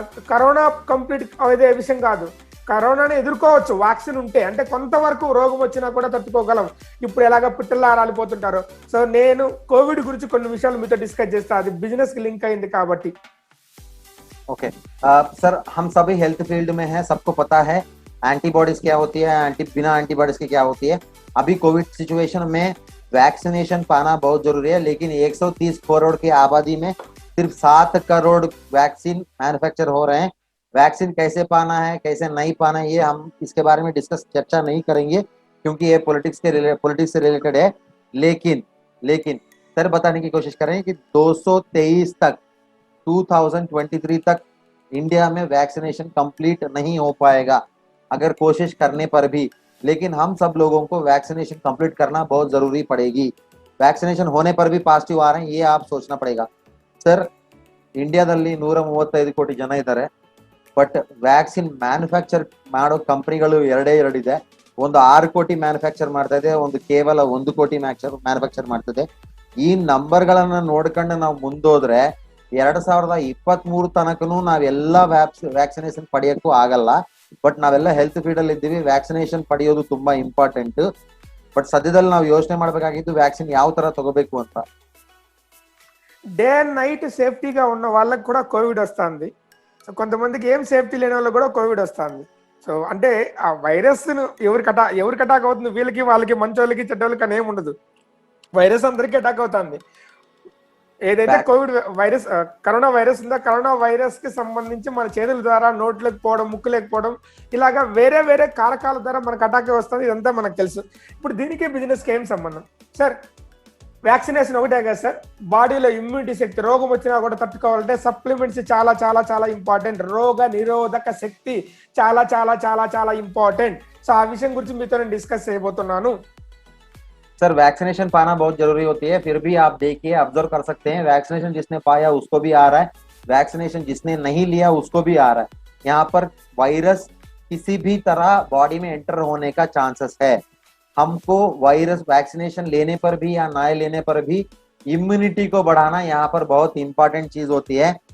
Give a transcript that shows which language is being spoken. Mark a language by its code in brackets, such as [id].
[te] Corona complete అదే విషయం కాదు, కరోనాని ఎదుర్కోవచ్చు వ్యాక్సిన్ ఉంటే, అంటే కొంతవరకు రోగం వచ్చినా కూడా తట్టుకోగలం. ఇప్పుడు ఎలాగ పిట్టల్లా రాలిపోతుంటారు. సో నేను కోవిడ్ గురించి కొన్ని విషయాలు మీతో డిస్కస్ చేస్తా, అది బిజినెస్ కి లింక్ అయింది కాబట్టి. [hi] ओके सर, हम सभी हेल्थ फील्ड में हैं, सबको पता है एंटीबॉडीज क्या होती है, बिना एंटीबॉडीज की क्या होती है. अभी कोविड सिचुएशन में वैक्सीनेशन पाना बहुत जरूरी है, लेकिन 130 करोड़ की आबादी में सिर्फ 7 करोड़ वैक्सीन मैन्युफैक्चर हो रहे हैं. वैक्सीन कैसे पाना है, कैसे नहीं पाना है, ये हम इसके बारे में चर्चा नहीं करेंगे, क्योंकि ये पॉलिटिक्स से रिलेटेड है. लेकिन सर बताने की कोशिश करें कि 223 तक 2023 तक इंडिया में वैक्सीनेशन कंप्लीट नहीं हो पाएगा अगर कोशिश करने पर भी. लेकिन हम सब लोगों को वैक्सीनेशन कंप्लीट करना बहुत जरूरी पड़ेगी. वैक्सीनेशन होने पर भी पॉजिटिव आ रहे हैं, ये आप सोचना पड़ेगा. [kn] ಸರ್, ಇಂಡಿಯಾದಲ್ಲಿ 135 ಕೋಟಿ ಜನ ಇದ್ದಾರೆ. ಬಟ್ ವ್ಯಾಕ್ಸಿನ್ ಮ್ಯಾನುಫ್ಯಾಕ್ಚರ್ ಮಾಡೋ ಕಂಪನಿಗಳು ಎರಡೇ ಇದೆ. ಒಂದು 6 ಕೋಟಿ ಮ್ಯಾನುಫ್ಯಾಕ್ಚರ್ ಮಾಡ್ತಾ ಇದೆ, ಒಂದು ಕೇವಲ 1 ಕೋಟಿ ಮ್ಯಾನುಫ್ಯಾಕ್ಚರ್ ಮಾಡ್ತದೆ. ಈ ನಂಬರ್ ಗಳನ್ನ ನೋಡ್ಕೊಂಡು ನಾವು ಮುಂದೋದ್ರೆ 2023 ತನಕನೂ ನಾವೆಲ್ಲ ವ್ಯಾಕ್ಸಿನೇಷನ್ ಪಡೆಯಕ್ಕೂ ಆಗಲ್ಲ. ಬಟ್ ನಾವೆಲ್ಲ ಹೆಲ್ತ್ ಫೀಲ್ಡ್ ಅಲ್ಲಿ ಇದ್ದೀವಿ, ವ್ಯಾಕ್ಸಿನೇಷನ್ ಪಡೆಯೋದು ತುಂಬಾ ಇಂಪಾರ್ಟೆಂಟ್. ಬಟ್ ಸದ್ಯದಲ್ಲಿ ನಾವು ಯೋಚನೆ ಮಾಡಬೇಕಾಗಿದ್ದು ವ್ಯಾಕ್ಸಿನ್ ಯಾವ ತರ ತಗೋಬೇಕು ಅಂತ. [te] డే అండ్ నైట్ సేఫ్టీగా ఉన్న వాళ్ళకి కూడా కోవిడ్ వస్తుంది. సో కొంతమందికి ఏం సేఫ్టీ లేని వాళ్ళకి కూడా కోవిడ్ వస్తుంది. సో అంటే ఆ వైరస్ ఎవరికి అటాక్ అవుతుంది, వీళ్ళకి వాళ్ళకి మంచోళ్ళకి చెడ్డోళ్ళకి అని ఏమి ఉండదు. వైరస్ అందరికీ అటాక్ అవుతుంది. ఏదైతే కోవిడ్ వైరస్ కరోనా వైరస్ ఉందో కరోనా వైరస్ కి సంబంధించి మన చేతుల ద్వారా నోట్లోకి పోవడం, ముక్కు లేకపోవడం, ఇలాగా వేరే వేరే కారకాల ద్వారా మనకు అటాక్ వస్తుంది. ఇదంతా మనకు తెలుసు. ఇప్పుడు దీనికి బిజినెస్ కి ఏం సంబంధం సార్? వ్యాక్సినేషన్ ఒకటే కదా సార్, బాడీలో ఇమ్యూనిటీ శక్తి, రోగం వచ్చినా కూడా తట్టుకోవాలంటే సప్లిమెంట్స్ చాలా చాలా చాలా ఇంపార్టెంట్. రోగ నిరోధక శక్తి చాలా చాలా చాలా చాలా ఇంపార్టెంట్. సో ఆ విషయం గురించి మీతో నేను డిస్కస్ చేయబోతున్నాను. [hi] सर वैक्सीनेशन पाना बहुत जरूरी होती है, फिर भी आप देखिए ऑब्जर्व कर सकते हैं वैक्सीनेशन जिसने पाया उसको भी आ रहा है, वैक्सीनेशन जिसने नहीं लिया उसको भी आ रहा है. यहाँ पर वायरस किसी भी तरह बॉडी में एंटर होने का चांसेस है. हमको वायरस वैक्सीनेशन लेने पर भी या ना लेने पर भी इम्यूनिटी को बढ़ाना यहाँ पर बहुत इंपॉर्टेंट चीज होती है.